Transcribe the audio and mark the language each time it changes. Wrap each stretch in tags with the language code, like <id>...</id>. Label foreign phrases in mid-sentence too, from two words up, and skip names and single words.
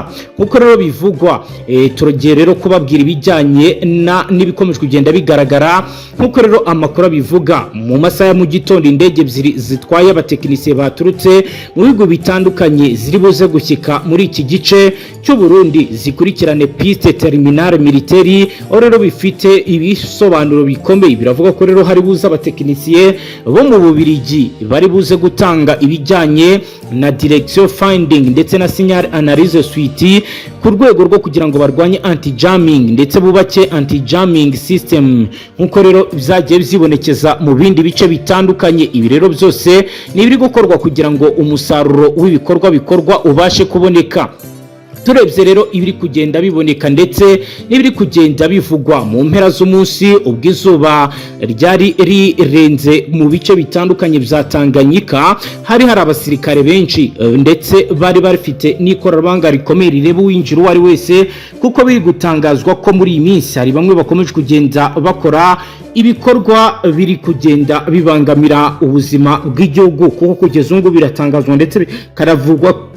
<rw>Nk'uko rero bivugwa, turogeye rero kubabwira ibijyanye n'ibikomeje kugenda bigaragara. Nk'uko rero amakuru abivuga, mu masaha ya mu gitondo indege ebyiri zitwaye abatekinisiye baturutse mu bihugu bitandukanye ziri buze gushyika muri iki gice cy'u Burundi zikurikirane</rw> <fr>piste terminale militaire.</fr> <rw>Rero bifite ibisobanuro bikomeye. Biravuga ko rero hari buza abatekinisiye bo mu Bubiligi bari buze gutanga ibijyanye na</rw> <en>direction finding</en> <rw>ndetse na</rw> <en>signal analyse</en> <rw>suite ku rwego rwo kugira ngo barwanye anti-jamming ndetse bubake</rw> <en>anti-jamming system,</en> <rw>nk'uko rero byagiye byibonekeza mu bindi bice bitandukanye. Ibi rero byose ni ibiri gukorwa kugira ngo umusaruro w'ibikorwa bikorwa ubashe kuboneka. Turebye rero ibiri kugenda biboneka ndetse n'ibiri kugenda bivugwa mu mpera z'umunsi, ubwizuba ryari rirenze mu bice bitandukanye bya Tanganyika, hari abasirikare benshi ndetse bari bafite n'ikoranabuhanga rikomeye rireba uwinjira uwo ari wese, kuko biri gutangazwa ko muri iyi minsi hari bamwe bakomeje kugenda bakora ibikorwa biri kugenda bibangamira ubuzima bw'igihugu, kuko kugeza ubu biratangazwa ndetse karavugwa</rw>